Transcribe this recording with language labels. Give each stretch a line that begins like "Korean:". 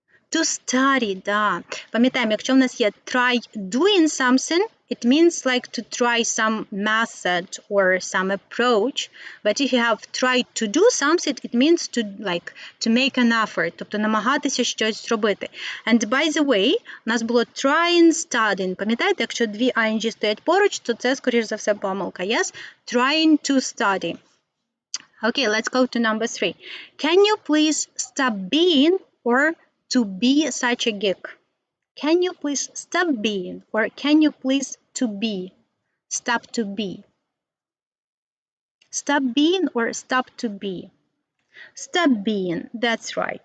English: To study, да.
Ukrainian: Пам'ятаємо, якщо в нас є
English: try doing something, it means like to try some method or some approach. But if you have tried to do something, it means to make an effort,
Ukrainian: тобто намагатися щось зробити.
English: And by the way,
Ukrainian: у нас було
English: trying, studying.
Ukrainian: Пам'ятаєте, якщо дві ing стоять поруч, то це, скоріш за все, помилка.
English: Yes? Trying to study. Okay, let's go to number 3. Can you please stop being or to be such a geek? Can you please stop being or can you please to be? Stop to be. Stop being or stop to be? Stop being, that's right.